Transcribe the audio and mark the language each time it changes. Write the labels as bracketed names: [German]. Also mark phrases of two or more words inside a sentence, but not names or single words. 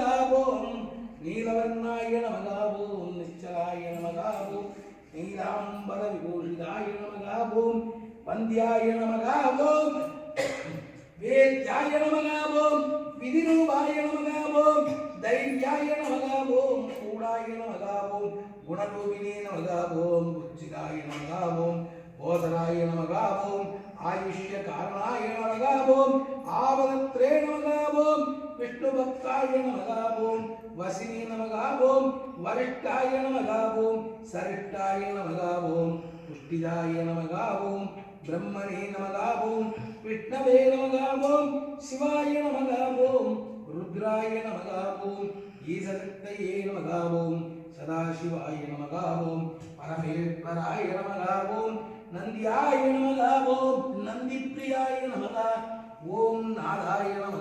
[Sanskrit] ओम् नीलवर्णाय नमः ओम् निश्चलाय नमः ओम् नीलाम्बर विभूषिताय नमः ओम् वन्द्याय नमः ओम् वेद्याय नमः ओम् विधिरूपाय नमः ओम् धैर्याय नमः ओम् गूढाय नमः ओम् गुणरूपिणे नमः ओम् उचिताय नमः ओम् बोधनाय नमः ओम् आयुष्य कारणाय नमः ओम् आवदत्रे नमः ओम् विष्णु भक्ताय नमः ओम् वशिने नमः ओम् वरिष्ठाय नमः ओम् सरिष्ठाय नमः ओम् पुष्टिदाय नमः ஓம் ब्रह्मणे नमः ओम विष्णवे नमः ओम शिवाय नमः ओम रुद्राय नमः ओम ईशशक्तये नमः ओम सदाशिवाय नमः ओम परमेश्वराय नमः ओम नंद्याय नमः ओम नंदीप्रियाय नमः ओम नादाय नमः